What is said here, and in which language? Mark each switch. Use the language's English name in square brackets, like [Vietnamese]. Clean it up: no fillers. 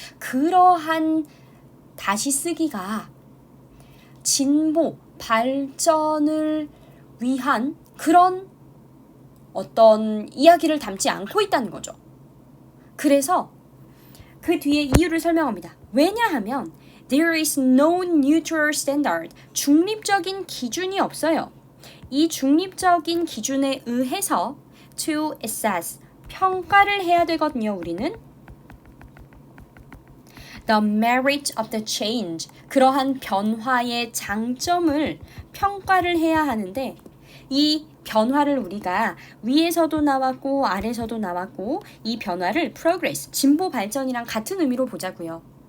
[Korean] 그러한 다시 쓰기가 진보, 발전을 위한 그런 어떤 이야기를 담지 않고 있다는 거죠. 그래서 그 뒤에 이유를 설명합니다. 왜냐하면 [English] There is no neutral standard. [Korean] 중립적인 기준이 없어요. 이 중립적인 기준에 의해서 [English] to assess, [Korean] 평가를 해야 되거든요, 우리는. [English] The merit of the change, [Korean] 그러한 변화의 장점을 평가를 해야 하는데 이 변화를 우리가 위에서도 나왔고 아래서도 나왔고 이 변화를 progress, 진보 발전이랑 같은 의미로 보자고요.